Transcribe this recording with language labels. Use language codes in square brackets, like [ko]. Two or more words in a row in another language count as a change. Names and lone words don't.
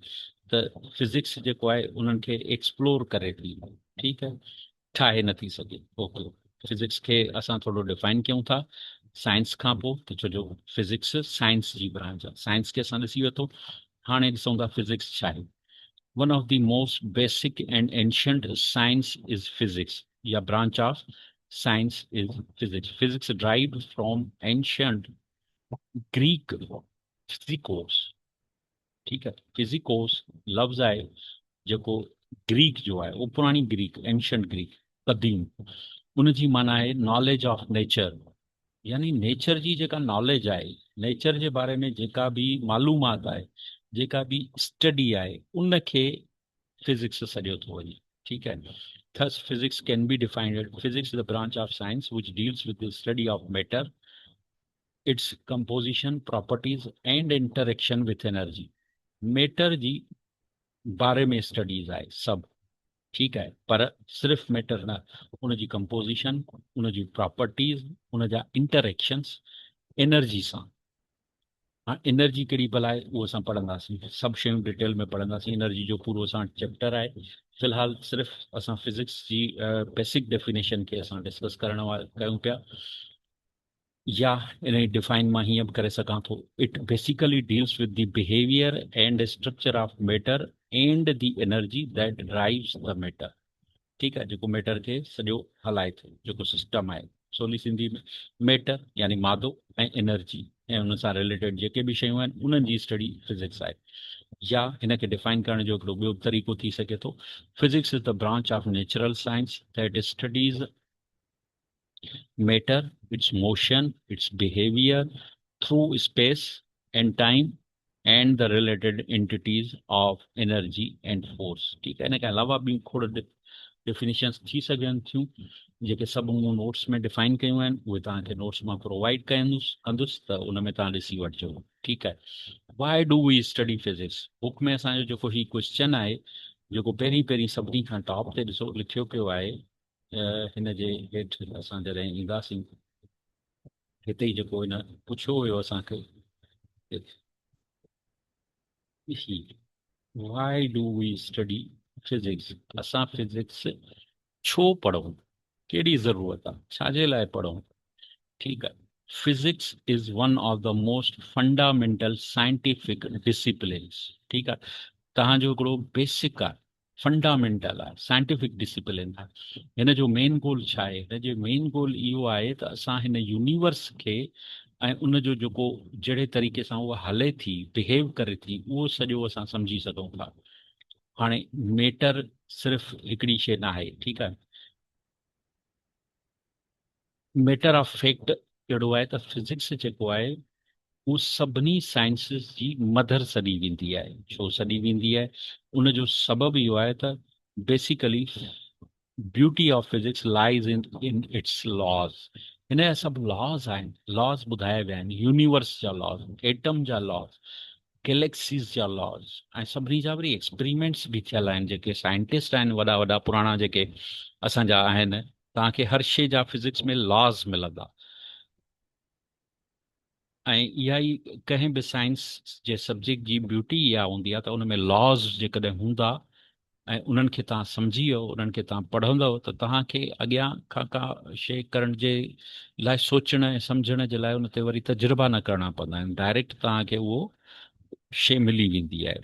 [sd] त फिज़िक्स जेको आहे उन्हनि खे एक्सप्लोर करे थी, ठीकु आहे, ठाहे नथी सघे। ओके, फिज़िक्स खे असां थोरो डिफाइन कयूं था साइंस खां पोइ, त छो जो फिज़िक्स साइंस जी ब्रांच आहे। साइंस खे असां ॾिसी वरितो, हाणे ॾिसूं था फिज़िक्स छा आहे। [en] One of the most basic and ancient science is physics. Yeah, branch of science is physics. Physics derived from ancient Greek physicos. [ur] ठीक है, [sd] फिजिकोस लफ्ज़ आहे जेको ग्रीक जो आहे, वो पुराणी ग्रीक, [en] ancient Greek, [sd] क़दीम, उन जी माना आहे [en] knowledge of nature. [sd] यानी नेचर जी जेका नॉलेज आहे, नेचर जे बारे में जेका बि मालूमात आहे, जेका बि स्टडी आहे, उन खे फिजिक्स सॼो थो वञे। ठीकु आहे। [en] Thus, physics can be defined. Physics is a branch of science which deals with the study of matter, its composition, properties, and interaction with energy. [sd] मैटर जी बारे में स्टडीज़ आहे सभु, ठीकु आहे, पर सिर्फ़ु मैटर न, उन जी कंपोज़िशन, उन जी प्रॉपर्टीज़, उन जा इंटरेक्शन्स एनर्जी सां। हाँ, एनर्जी कहिड़ी भला आहे उहो असां पढ़ंदासीं, सभु शयूं डिटेल में पढ़ंदासीं। एनर्जी जो पूरो असां चैप्टर आहे। फ़िलहालु सिर्फ़ु असां फिज़िक्स जी [en] basic definition [sd] खे असां डिस्कस करण कयूं पिया, या इन डिफाइन मां हीअं बि करे सघां थो, [en] It basically deals with the behavior and structure of matter and the energy that drives the matter. [sd] ठीकु आहे, जेको मैटर खे सॼो हलाए थो, जेको सिस्टम आहे, सवली सिंधी में मैटर यानी मादो ऐं एनर्जी ऐं उन सां रिलेटेड जेके बि शयूं आहिनि, उन्हनि जी स्टडी फिज़िक्स आहे। या हिन खे डिफाइन करण जो हिकिड़ो ॿियो तरीक़ो थी सघे थो, [en] physics is the branch of natural science that studies matter, its motion, its behavior through space and time, and the related entities of energy and force। [ur] ठीक है, [sd] इन खां अलावा ॿियूं खोड़ डेफिनेशंस थी सघनि थियूं, जेके सभु मूं नोट्स में डिफाइन कयूं आहिनि, उहे तव्हांखे नोट्स मां प्रोवाइड कंदुसि, त उन में तव्हां ॾिसी वठिजो। ठीकु आहे। [en] Why do we study physics? [sd] बुक में असांजो जेको ही क्वेश्चन आहे, जेको पहिरीं पहिरीं सभिनी खां टॉप ते ॾिसो लिखियो पियो आहे, हिन जे हेठि असां जॾहिं ईंदासीं, हिते ई जेको हिन पुछियो हुयो असांखे, [en] Why do we study physics? [sd] असां फिज़िक्स छो पढ़ूं, कहिड़ी ज़रूरत आहे, छाजे लाइ पढ़ूं? ठीकु आहे। [en] Physics is one of the most fundamental scientific disciplines. [sd] ठीकु आहे, तव्हांजो हिकिड़ो बेसिक आहे, फंडामेंटल आहे, [en] scientific discipline [sd] आहे। हिन जो [en] main goal [sd] छा आहे? हिन जो [en] main goal [sd] इहो आहे त असां हिन यूनिवर्स खे ऐं उन जो जेको जहिड़े तरीक़े सां उहा हले थी, बिहेव करे थी, उहो सॼो असां सम्झी सघूं था। हाणे मैटर सिर्फ़ु हिकिड़ी शइ न आहे, ठीकु आहे। [en] matter of fact [sd] कहिड़ो आहे त फिज़िक्स जेको आहे उहो सभिनी साइंसिस जी मदर सॾी वेंदी आहे। छो सॾी वेंदी आहे? उन जो सबबु इहो आहे त [en] basically beauty of physics lies in its laws. [sd] हिन जा सभु लॉज आहिनि, लॉज ॿुधाया विया आहिनि, यूनिवर्स जा लॉज, एटम जा लॉज, गैलेक्सीज़ जा लॉज, ऐं सभिनी जा वरी एक्सपेरिमेंट्स बि थियल आहिनि। जेके साइंटिस्ट आहिनि वॾा वॾा पुराणा जेके असांजा आहिनि, तव्हांखे हर शइ जा फिज़िक्स में लॉज मिलंदा। ऐं इहा ई कंहिं बि साइंस जे सब्जेक्ट जी ब्यूटी इहा हूंदी आहे त उन में लॉज जेकॾहिं हूंदा ऐं उन्हनि खे तव्हां सम्झी वियो, उन्हनि खे तव्हां पढ़ंदव, त तव्हांखे अॻियां खां का शइ करण जे लाइ, सोचण ऐं सम्झण जे लाइ उन ते वरी तजुर्बा न करणा पवंदा आहिनि, डायरेक्ट तव्हांखे उहो शइ मिली वेंदी आहे।